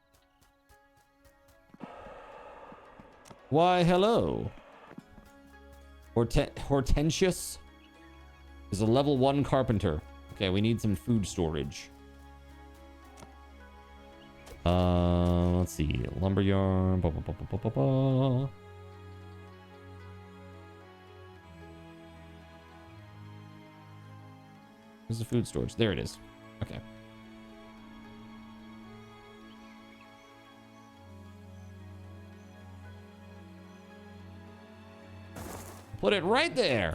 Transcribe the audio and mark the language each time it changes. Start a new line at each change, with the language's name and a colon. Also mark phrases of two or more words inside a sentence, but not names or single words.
English: Why, hello. Hortensius is a level 1 carpenter. Okay, we need some food storage. Let's see. Lumberyard. Ba, ba, ba, ba, ba, ba. Where's the food storage? There it is. Okay. Put it right there.